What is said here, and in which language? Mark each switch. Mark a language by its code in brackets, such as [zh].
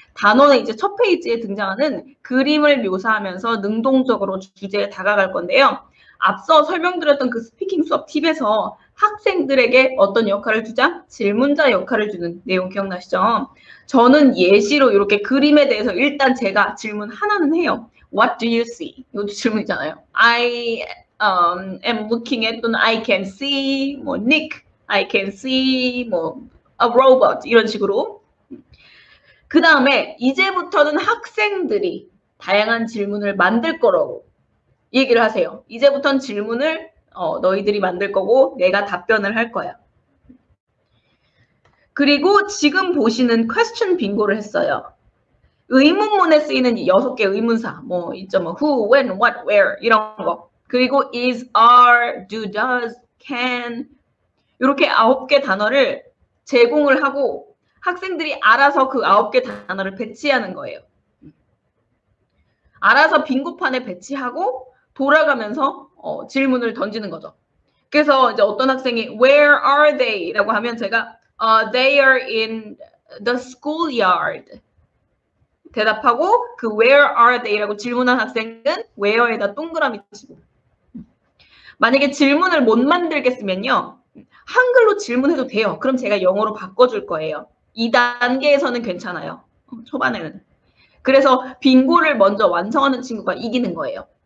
[ko] 단어는 이제 첫 페이지에 등장하는 그림을 묘사하면서 능동적으로 주제에 다가갈 건데요. 앞서 설명드렸던 그 스피킹 수업 팁에서 학생들에게 어떤 역할을 주자? 질문자 역할을 주는 내용 기억나시죠? 저는 예시로 이렇게 그림에 대해서 일단 제가 질문 하나는 해요. [en] What do you see? [ko] 이것도 질문이잖아요. [en] I am looking at 또는 I can see 뭐 Nick, I can see 뭐 a robot [ko] 이런 식으로. 그 다음에 이제부터는 학생들이 다양한 질문을 만들 거라고 얘기를 하세요. 이제부터는 질문을 너희들이 만들 거고 내가 답변을 할 거야. 그리고 지금 보시는 퀘스천 빙고를 했어요. 의문문에 쓰이는 6개 의문사, 뭐 있죠, 뭐 who, when, what, where 이런 거. 그리고 is, are, do, does, can 이렇게 9개 단어를 제공을 하고 학생들이 알아서 그 9개 단어를 배치하는 거예요. 알아서 빙고판에 배치하고 돌아가면서 질문을 던지는 거죠. 그래서 이제 어떤 학생이 [en] where are they? [ko] 라고 하면 제가 [en] they are in the schoolyard [ko] 대답하고 그 [en] where are they? [ko] 라고 질문한 학생은 where에다 동그라미 치고 만약에 질문을 못 만들겠으면요. 한글로 질문해도 돼요. 그럼 제가 영어로 바꿔줄 거예요. 2단계에서는 괜찮아요. 초반에는. 그래서 빙고를 먼저 완성하는 친구가 이기는 거예요.